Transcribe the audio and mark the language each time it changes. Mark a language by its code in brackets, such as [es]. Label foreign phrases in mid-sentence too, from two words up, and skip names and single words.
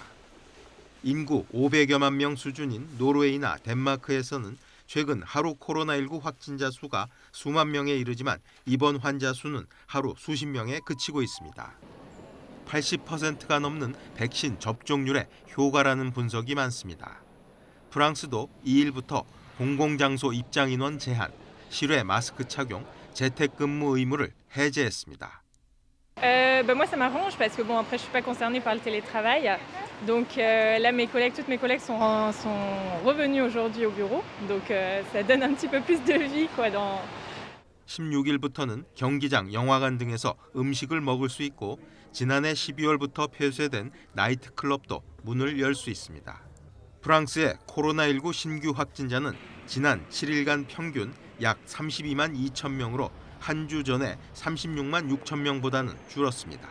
[ko] 인구 500여만 명 수준인 노르웨이나 덴마크에서는 최근 하루 코로나19 확진자 수가 수만 명에 이르지만 입원 환자 수는 하루 수십 명에 그치고 있습니다. 80%가 넘는 백신 접종률에 효과라는 분석이 많습니다. 프랑스도 2일부터 공공장소 입장 인원 제한, 실외 마스크 착용, 재택근무 의무를 해제했습니다. [fr] Moi ça m'arrange parce que bon après je suis pas concernée par le télétravail. Donc là toutes mes collègues sont revenues aujourd'hui au bureau. Donc ça donne un petit peu plus de vie quoi dans [ko] 16일부터는 경기장, 영화관 등에서 음식을 먹을 수 있고 지난해 12월부터 폐쇄된 나이트클럽도 문을 열 수 있습니다. 프랑스의 코로나19 신규 확진자는 지난 7일간 평균 약 32만 2천 명으로 한 주 전에 36만 6천 명보다는 줄었습니다.